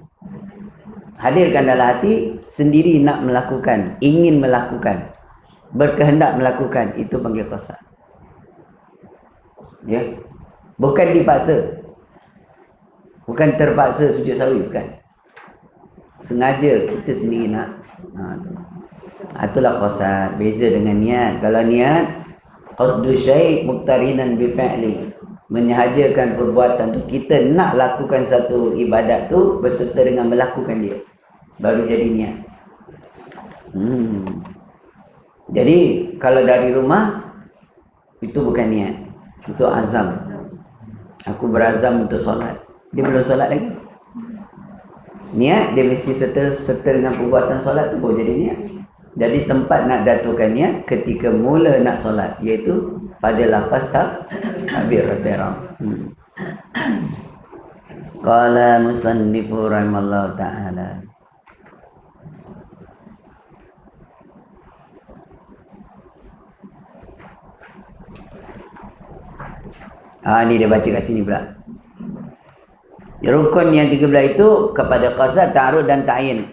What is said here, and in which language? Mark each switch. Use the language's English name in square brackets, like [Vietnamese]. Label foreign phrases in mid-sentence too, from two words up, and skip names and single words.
[Malay] Hadirkan dalam hati, sendiri nak melakukan, ingin melakukan, berkehendak melakukan, itu panggil qasad. Ya. Bukan dipaksa. Bukan terpaksa sujud sahwi, bukan. Sengaja kita sendiri nak. Itulah qasad. Beza dengan niat. Kalau niat, [Arabic] قصد شيء مقترنا بفعله. [Malay] Menyahajakan perbuatan tu, kita nak lakukan satu ibadat tu berserta dengan melakukan dia, baru jadi niat. Jadi kalau dari rumah, itu bukan niat, itu azam. Aku berazam untuk solat. Dia belum solat lagi. Niat dia mesti serta dengan perbuatan solat tu baru jadi niat. Jadi tempat nak datukan niat ketika mula nak solat, iaitu pada lafaz takbir ihram. [Arabic] قال المصنف رحمه الله تعالى. [Malay] Ni dia baca kat sini pula. Rukun yang 13 itu kepada qasad, ta'arud dan ta'yin.